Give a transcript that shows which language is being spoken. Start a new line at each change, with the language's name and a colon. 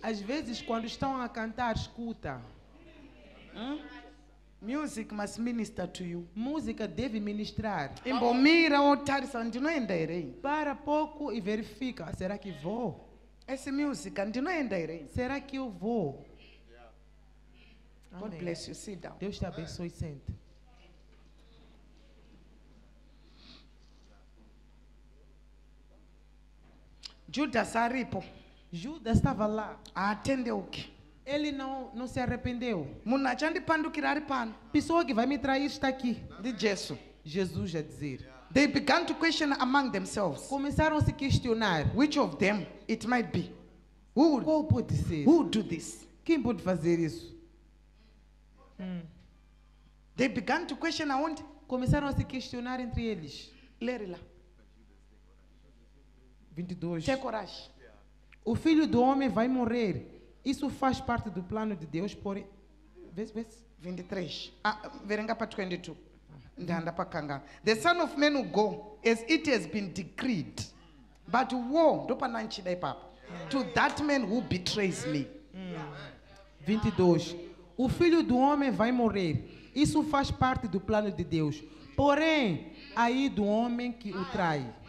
Portuguese: Às vezes, quando estão a cantar, escuta.
English: music must minister to you
Portuguese: Música deve ministrar.
Shona: imbomira wotarisa ndinoenda here
Portuguese: Para pouco e verifica. Será que vou?
Shona: esi music ndinoenda here
Portuguese: Será que eu vou?
English: God
Portuguese: Amém.
English: bless you. Sit down.
Portuguese: Deus te abençoe, sente.
Shona: Judas aripo.
Portuguese: Judas estava lá.
Shona: Haatendeuki.
Portuguese: Ele não se arrependeu.
Shona: Munhu achandipandukira ari pano.
Portuguese: Pessoa que vai me trair está aqui.
Shona: NdiJesu.
Portuguese: Jesus a dizer.
English: They began to question among themselves.
Portuguese: Começaram a se questionar.
English: Which of them it might be? Who
Portuguese: Qual pode ser?
English: would do this?
Portuguese: Quem pode fazer isso?
English: They began to question aonde?
Portuguese: Começaram a se questionar entre eles. Leri lá. 22.
English: Take courage.
Portuguese: O filho do homem vai morrer. Isso faz parte do plano de Deus, porém... Vê.
Shona: 23. Verenga pa 22. Ndanda pa kanga.
English: The Son of Man will go as it has been decreed. But woe,
Shona: ndopa nanchida ipapa.
English: To that man who betrays me. 22.
Portuguese: O filho do homem vai morrer. Isso faz parte do plano de Deus. Porém, aí do homem que o trai.